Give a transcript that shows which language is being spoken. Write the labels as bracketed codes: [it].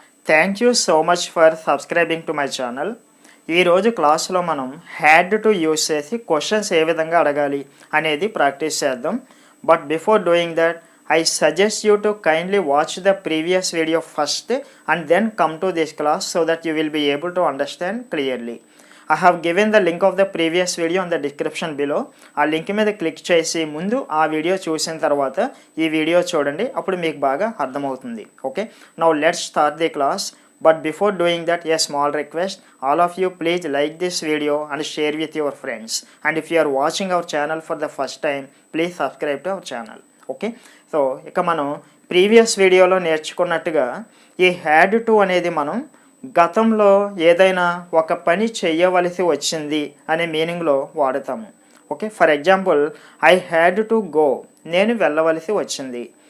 [en] Thank you so much for subscribing to my channel. [te] ఈరోజు క్లాస్లో మనం హ్యాడ్ టు యూస్ చేసి క్వశ్చన్స్ ఏ విధంగా అడగాలి అనేది ప్రాక్టీస్ చేద్దాం. [en] But before doing that I suggest you to kindly watch the previous video first and then come to this class so that you will be able to understand clearly. I have given the link of the previous video in the description below. [te] ఆ link మీద click చేసి ముందు ఆ video చూసిన తర్వాత ఈ video చూడండి, అప్పుడు మీకు బాగా అర్థమవుతుంది. [en] Okay, now let's start the class. But before doing that, a small request, all of you please like this video and share with your friends. And if you are watching our channel for the first time, please subscribe to our channel. [te] Okay, so ఇక మనం previous వీడియోలో నేర్చుకున్నట్టుగా ఈ had to అనేది మనం గతంలో ఏదైనా ఒక పని చేయవలసి వచ్చింది అనే మీనింగ్లో వాడతాము. [en] okay, for example I had to go, [te] నేను వెళ్ళవలసి వచ్చింది.